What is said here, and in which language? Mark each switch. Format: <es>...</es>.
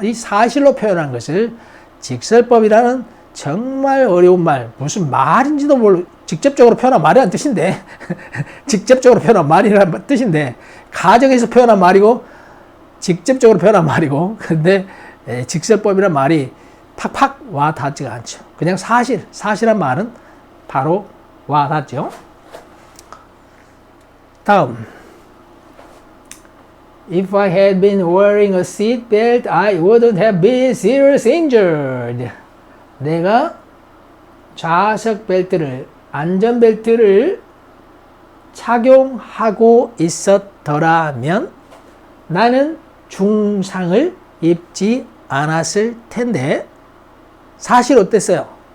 <ko>이 사실로 표현한 것을 직설법이라는 정말 어려운 말, 무슨 말인지도 모르고 직접적으로 표현한 말이라는 뜻인데 직접적으로 표현한 말이라는 뜻인데 가정에서 표현한 말이고 직접적으로 표현한 말이고 근데 직설법이라는 말이 팍팍 와 닿지가 않죠. 그냥 사실한 말은 바로 와 닿죠.</ko> <en>다음 If I had been wearing a seat belt, I wouldn't have been seriously injured.</en> <ko>내가 좌석 벨트를, 안전벨트를 착용하고 있었더라면 나는 중상을 입지 않았을 텐데 사실 어땠어요?</ko>